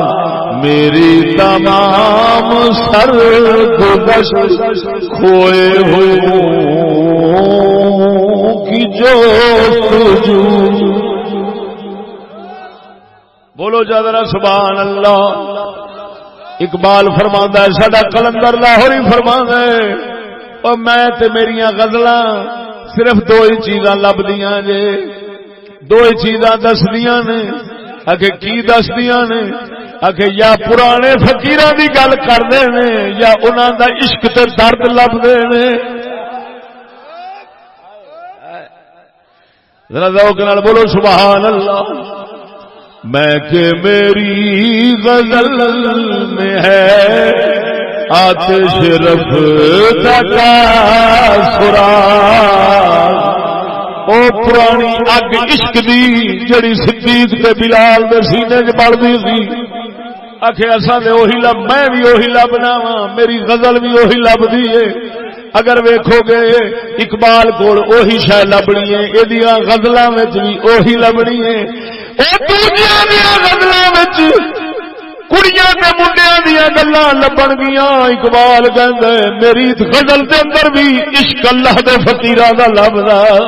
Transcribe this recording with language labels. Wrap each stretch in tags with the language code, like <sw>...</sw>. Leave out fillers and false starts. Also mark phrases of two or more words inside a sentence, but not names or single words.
<ur>میری تمام سرگزشت کھوئے ہوں کی جستجو. بولو ذرا</ur> <ar>سبحان اللہ.</ar> <pa>اقبال فرماندا ہے، ساڈا قلندر لاہوری فرماندا ہے، اور میں تے میریاں غزلاں صرف 2 ہی چیزاں لبدیاں جے، 2 ہی چیزاں دسدیاں نے. اگے کی دسدیاں نے؟ اگے یا پرانے فقیراں دی گل کردے نے یا انہاں دا عشق تے درد لبدے نے. ذرا ذوق نال بولو</pa> <ar>سبحان اللہ.</ar> <ur>میں کہ میری غزل میں ہے آتش رفتہ کا سراغ.</ur> <pa>او پرانی اگ عشق دی جڑی صدیق تے بلال دے سینے وچ بلدی سی. آخے اصا نے وہی لب، میں بھی وہی لبنا وا، میری غزل بھی وہی لبدی ہے. اگر ویکھو گے اقبال کول وہی شے لبنی ہے، ایدیاں غزلاں وچ بھی وہی لبنی ہے. او دوجیاں دیاں غزلاں وچ کڑیاں تے منڈیاں دیاں گلاں لبن گیاں. اقبال کہندا ہے میری غزل دے اندر بھی عشق اللہ دے فقیراں دا لبدا.</pa>